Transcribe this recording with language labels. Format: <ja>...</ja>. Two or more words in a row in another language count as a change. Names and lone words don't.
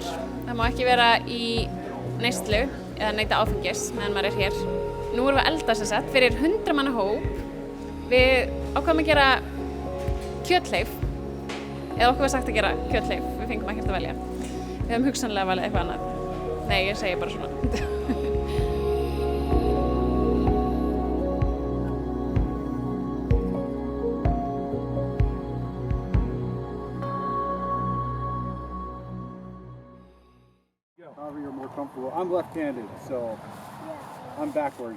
<is>Það má ekki vera í neyslu eða neyta áfengis meðan maður er hér. Nú erum við að elda sem sagt fyrir 100 manna hóp. Við ákváðum að gera kjötleif. Eða okkur var sagt að gera kjötleif. Við fengum ekkert að velja. Við höfum hugsanlega valið eitthvað annað. Nei, ég segi bara svona.</is> <en>However you're more comfortable. I'm left-handed, so I'm backwards.</en>